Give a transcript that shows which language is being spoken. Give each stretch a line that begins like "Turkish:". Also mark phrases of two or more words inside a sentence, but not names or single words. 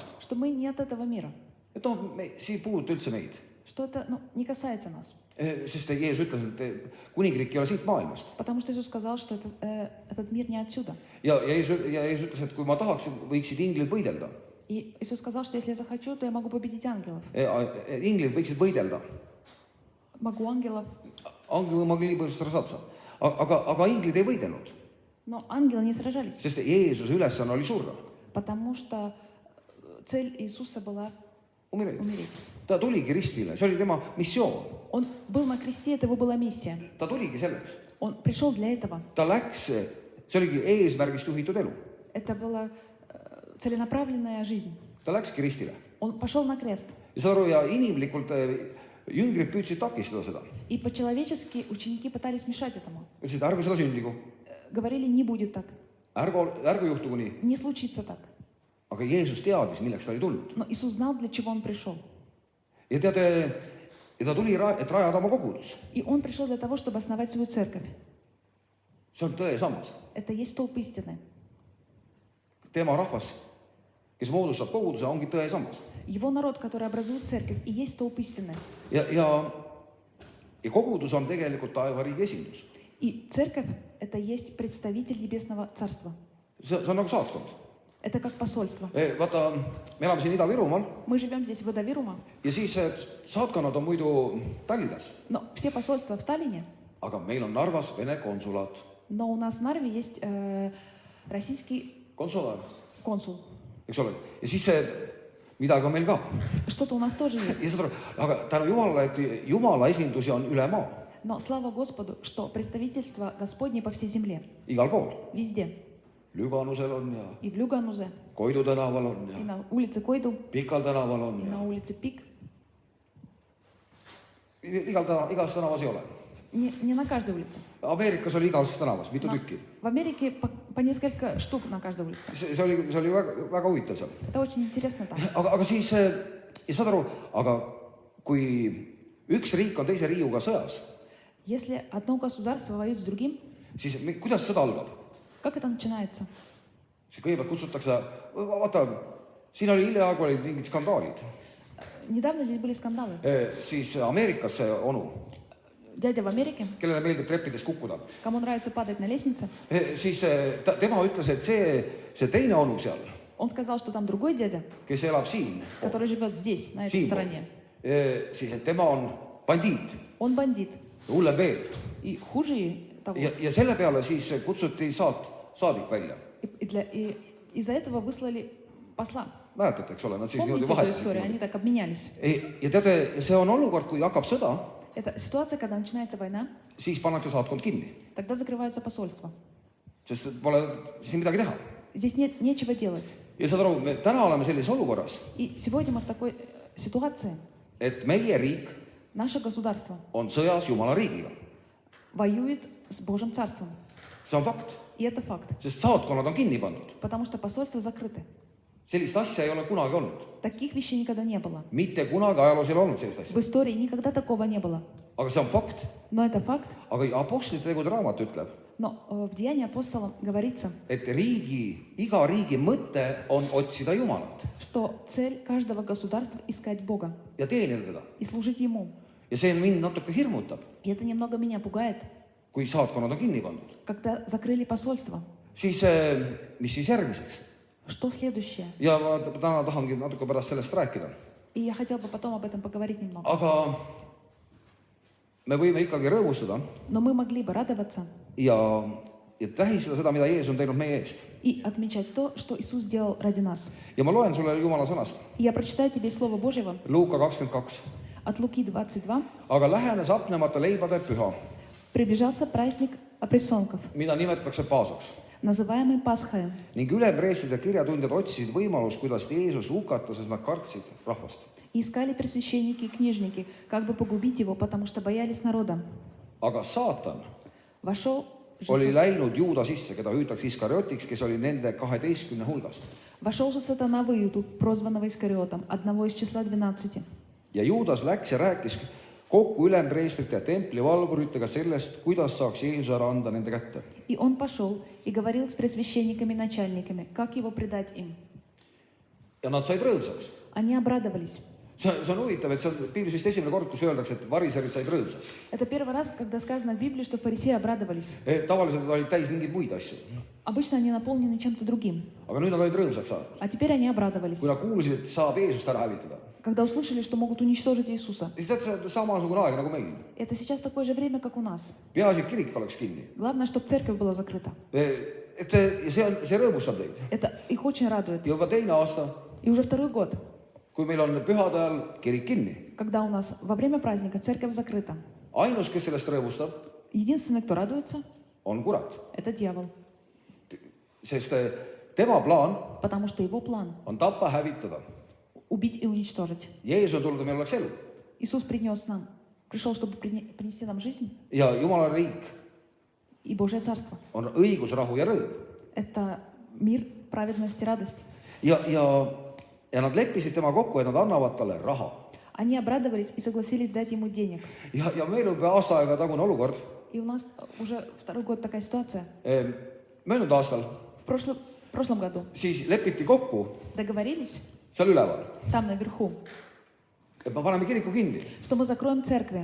Russian: что мы не от этого мира,
Estonian: Et see ei puuduta üldse meid.
Russian: что это не касается нас.
Estonian: Sest Jeesus ütles, et kuningriik ei ole siit maailmast.
Russian: Потому что Иисус сказал, что этот мир не отсюда.
Estonian: Ja Jeesus ütles, et kui ma tahaksin, võiksid inglid võidelda.
Russian: И Иисус сказал, что если я захочу, то я могу победить ангелов.
Estonian: Inglid võiksid võidelda.
Russian: Могу ангелов. Ангелы могли бы сражаться.
Estonian: Aga inglid ei võidelnud.
Russian: Но ангелы не сражались.
Estonian: Sest Jeesuse ülesanne oli surra.
Russian: Потому что цель Иисуса была умереть.
Estonian: Ta tuligi ristile, see oli tema missioon.
Russian: Он был на кресте, это его была миссия.
Estonian: Ta tuligi selleks.
Russian: Он пришел для этого.
Estonian: Ta läks, see oligi eesmärgist juhitud elu.
Russian: Это была целенаправленная жизнь.
Estonian: Ta läkski ristile.
Russian: Он пошел на крест.
Estonian: Ja saad aru, ja inimlikult jüngrid püüdsid takistada seda.
Russian: И по-человечески ученики пытались мешать этому.
Estonian: Ütlesid, ärgu seda sündigu.
Russian: Говорили, не будет так.
Estonian: Ärgu juhtugu nii.
Russian: Не случится так.
Estonian: Aga Jeesus teadis, milleks ta oli tulnud.
Russian: Но Иисус знал, для чего Он пришел.
Estonian: Ja teate, ta tuli, et rajada oma kogudus.
Russian: И Он пришел для того, чтобы основать свою церковь.
Estonian: see on tõesammas.
Russian: Это есть столб истины.
Estonian: Tema rahvas, kes moodustab koguduse, ongi tõesammas.
Russian: Его народ, который образует церковь, и есть столб истины.
Estonian: Ja kogudus on tegelikult taevariigi esindus.
Russian: И церковь – это есть представитель Небесного Царства.
Estonian: See on nagu saatkond.
Russian: Это как посольство.
Estonian: Vaata, me elame siin Ida-Virumaal
Russian: Мы живем здесь, в Ida-Virumaa,
Estonian: ja siis saatkonnad on muidu Tallinnas.
Russian: но все посольства в Таллине,
Estonian: Aga meil on Narvas Vene konsulaat.
Russian: но у нас в Нарве есть российский
Estonian: Konsulaar,
Russian: консул.
Estonian: eks ole. Ja siis midagi on meil ka.
Russian: Что-то у нас тоже есть.
Estonian: Ja saad aru, aga tänu Jumalale, et Jumala esindusi on üle maa.
Russian: Но слава Господу, что представительство Господне по всей земле,
Estonian: Igal pool.
Russian: везде.
Estonian: Lüganusel on ja
Russian: И в Люганузе,
Estonian: Koidu tänaval on
Russian: и
Estonian: ja
Russian: на улице Койду,
Estonian: Pikal tänaval on
Russian: и
Estonian: ja
Russian: на улице Пик.
Estonian: igas tänavas ei ole.
Russian: Не на каждой улице.
Estonian: Ameerikas oli igas tänavas, mitu tükki.
Russian: В Америке по несколько штук на каждой улице.
Estonian: See oli väga huvitav seal.
Russian: Это очень интересно там.
Estonian: Aga siis, ja saad aru, aga kui üks riik on teise riiguga sõjas,
Russian: Если одно государство воюет с другим,
Estonian: siis kuidas sõda algab?
Russian: как это начинается?
Estonian: See kõigepealt kutsutakse, vaata, siin oli hiljaaegu olid mingid skandaalid.
Russian: Недавно здесь были скандалы.
Estonian: Siis Ameerikas see onu,
Russian: Дядя в Америке,
Estonian: kellele meeldib treppides kukkuda,
Russian: кому нравится падать на лестнице,
Estonian: siis tema ütles, et see teine onu seal,
Russian: он сказал, что там другой дядя,
Estonian: kes elab siin,
Russian: который живет здесь, на этой стороне,
Estonian: siis et tema on bandiit,
Russian: он бандит.
Estonian: hullem veel.
Russian: И хуже того.
Estonian: Ja selle peale siis kutsuti saadik välja.
Russian: И из-за этого выслали посла.
Estonian: Mäletate, eks ole, nad siis
Russian: Помните
Estonian: niimoodi
Russian: эту историю? Они
Estonian: vahetasid.
Russian: так обменялись.
Estonian: Ja teate, see on olukord, kui hakkab sõda,
Russian: Это ситуация, когда начинается война,
Estonian: siis pannakse saatkond kinni.
Russian: тогда закрываются посольства.
Estonian: Sest pole siin midagi teha.
Russian: Здесь нет нечего делать.
Estonian: Ja saad aru, me täna oleme sellises olukorras,
Russian: И сегодня мы в такой ситуации.
Estonian: et meie riik
Russian: Наше государство
Estonian: on sõjas Jumala riigiga.
Russian: воюет с Божьим Царством.
Estonian: See on fakt,
Russian: И это факт.
Estonian: sest saatkonnad on kinni pandud.
Russian: Потому что посольства закрыты.
Estonian: Sellist asja ei ole kunagi olnud.
Russian: Таких вещей никогда не было.
Estonian: Mitte kunagi ajaloos ei ole olnud sellist
Russian: В
Estonian: asja.
Russian: истории никогда такого не было.
Estonian: Aga see on fakt.
Russian: Но это факт.
Estonian: Aga Apostlite tegude raamat ütleb,
Russian: Но в Деянии апостолов говорится,
Estonian: et iga riigi mõte on otsida Jumalat
Russian: что цель каждого государства искать Бога
Estonian: ja teenida teda.
Russian: и служить Ему.
Estonian: Ja see mind natuke hirmutab,
Russian: И это немного меня пугает,
Estonian: kui saatkonnad on kinni pandud.
Russian: когда закрыли посольство.
Estonian: Siis, mis siis järgmiseks?
Russian: Что следующее?
Estonian: Ja ma täna tahangi natuke pärast sellest rääkida.
Russian: И я хотел бы потом об этом поговорить немного.
Estonian: Aga me võime ikkagi rõõmustada
Russian: Но мы могли бы радоваться
Estonian: ja tähistada seda, mida Jeesus on teinud meie eest.
Russian: и отмечать то, что Иисус сделал ради нас.
Estonian: Ja ma loen sulle Jumala sõnast.
Russian: И я прочитаю тебе Слово Божьего
Estonian: Luuka 22.
Russian: от Луки 22.
Estonian: Aga lähenes apnemata leibade püha,
Russian: Приближался праздник опресноков,
Estonian: mida nimetatakse Paasaks.
Russian: называемый Пасхой.
Estonian: Ning ülempreestrite kirjatundjad otsisid võimalust, kuidas Jeesus hukata, sest nad kartsid rahvast.
Russian: И искали пресвященники и книжники, как бы погубить его, потому что боялись народа.
Estonian: Aga saatan
Russian: Вошел
Estonian: oli
Russian: же,
Estonian: läinud Juuda sisse, keda hüütakse Iskariotiks, kes oli nende 12 hulgast.
Russian: вошел же сатана в Иуду, прозванного Искариотом, одного из числа 12.
Estonian: Ja Juudas läks ja rääkis kokku ülempreestrite ja templivalvuritega sellest, kuidas saaks Jeesuse ära anda nende kätte.
Russian: И он пошел и говорил с пресвященниками и начальниками, как его предать им.
Estonian: Ja nad said rõõmsaks.
Russian: Они обрадовались.
Estonian: See on huvitav, et see on piiblis vist esimene kord, kus öeldakse, et variserid said rõõmsaks.
Russian: Это первый раз, когда сказано в Библии, что фарисеи обрадовались.
Estonian: Tavaliselt nad olid täis mingeid muid asju.
Russian: Обычно они наполнены чем-то другим.
Estonian: Aga nüüd nad olid rõõmsaks saanud.
Russian: А теперь они обрадовались,
Estonian: Kui nad kuulsid, et saab Jeesust ära hävitada.
Russian: когда услышали, что могут уничтожить Иисуса.
Estonian: Ja tead, see on samasugune aeg nagu meil.
Russian: Это сейчас такое же время, как у нас.
Estonian: Peaasi, et kirik oleks kinni.
Russian: Главное, чтобы церковь была закрыта.
Estonian: Et see rõõmustab neid.
Russian: Это их очень радует.
Estonian: Ja juba teine aasta,
Russian: И уже второй год,
Estonian: kui meil on pühade ajal kirik kinni.
Russian: когда у нас во время праздника церковь закрыта.
Estonian: Ainus, kes sellest rõõmustab,
Russian: Единственный, кто радуется,
Estonian: on kurat.
Russian: это дьявол.
Estonian: Sest tema plaan
Russian: Потому что его план
Estonian: on tappa, hävitada. –
Russian: убить и уничтожить.
Estonian: Jeesus on tulnud, et meil oleks elu.
Russian: Иисус пришел, чтобы принести нам жизнь
Estonian: Ja Jumala riik
Russian: и Божье Царство.
Estonian: on õigus, rahu ja rõõm.
Russian: Это мир, праведность и радость.
Estonian: Ja nad leppisid tema kokku, et nad annavad talle raha.
Russian: Они обрадовались и согласились дать ему денег.
Estonian: Ja meenub aasta aega tagune olukord,
Russian: И у нас уже второй год такая ситуация.
Estonian: Möödunud aastal
Russian: В прошлом году
Estonian: siis lepiti kokku
Russian: договорились
Estonian: seal üleval,
Russian: там наверху,
Estonian: et me paneme kiriku kinni
Russian: что мы закроем церкви.